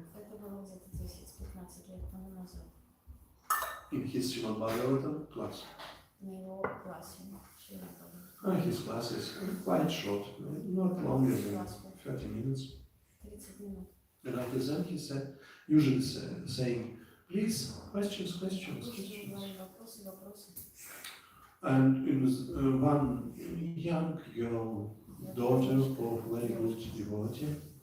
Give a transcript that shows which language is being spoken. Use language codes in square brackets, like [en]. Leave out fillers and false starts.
[ru] Это было где-то 10-15 лет тому назад. [en] in his Srimad Bhagavatam class. [ru] На его классе. Шрила Бхагаватам. [en] His class is quite short, not longer than 30 minutes. [ru] 30 минут. [en] And after that he said, usually saying, please, questions. [ru] Слушай, говори вопросы, вопросы. [en] And it was one young girl, daughter of very good devotee,